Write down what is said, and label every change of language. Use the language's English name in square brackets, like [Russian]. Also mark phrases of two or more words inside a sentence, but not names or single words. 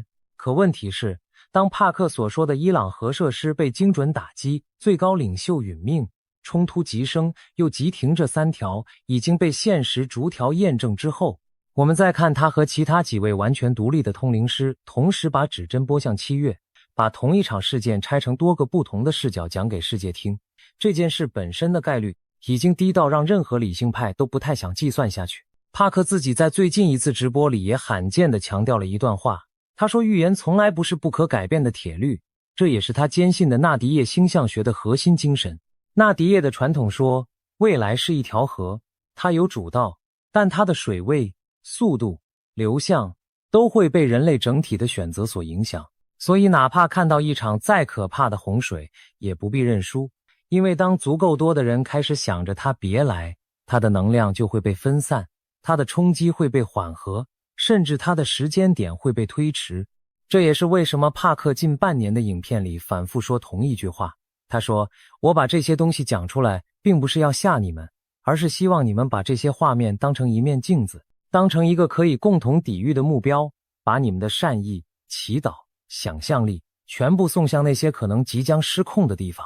[Chinese] 可問題是，當帕克所說的伊朗核設施被精準打擊，最高領袖殒命，衝突急升又急停這3條已經被現實逐條驗證之後，我們再看他和其他幾位完全獨立的通靈師同時把指針撥向7月，把同一场事件拆成多個不同的視角講給世界聽，這件事本身的概率已經低到讓任何理性派都不太想計算下去。帕克自己在最近一次直播裡也罕見地強調了一段話，他說預言從來不是不可改變的鐵律， 這也是他堅信的納迪葉星象學的核心精神。納迪葉的傳統說，未來是一條河，它有主道，但它的水位、速度、流向都会被人類整体的選擇所影響。所以哪怕看到一场再可怕的洪水，也不必認輸，因為當足夠多的人開始想着它別來，它的能量就會被分散，它的衝擊會被緩和，甚至它的時間點會被推遲。這也是為什麼帕克近半年的影片裡反覆說同一句話。他說，我把這些東西講出來，並不是要嚇你們，而是希望你們把這些畫面當成一面鏡子，當成一個可以共同抵禦的目標，把你們的善意、祈禱、想象力全部送向那些可能即将失控的地方。